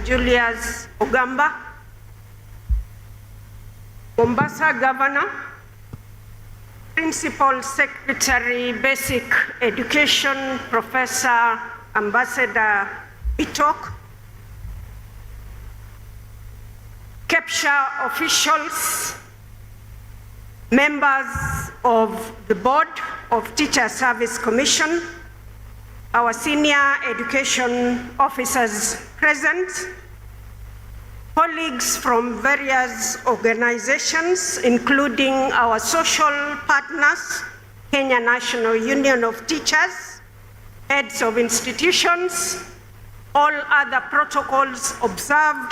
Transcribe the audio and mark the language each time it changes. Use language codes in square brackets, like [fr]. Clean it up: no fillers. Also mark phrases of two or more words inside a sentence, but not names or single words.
[en] Julius Ogamba, Mombasa Governor, Principal Secretary, Basic Education, Professor Ambassador Bitok, Kepsha officials, members of the Board of Teacher Service Commission, our senior education officers present, colleagues from various organizations, including our social partners, Kenya National Union of Teachers, heads of institutions, all other protocols observed.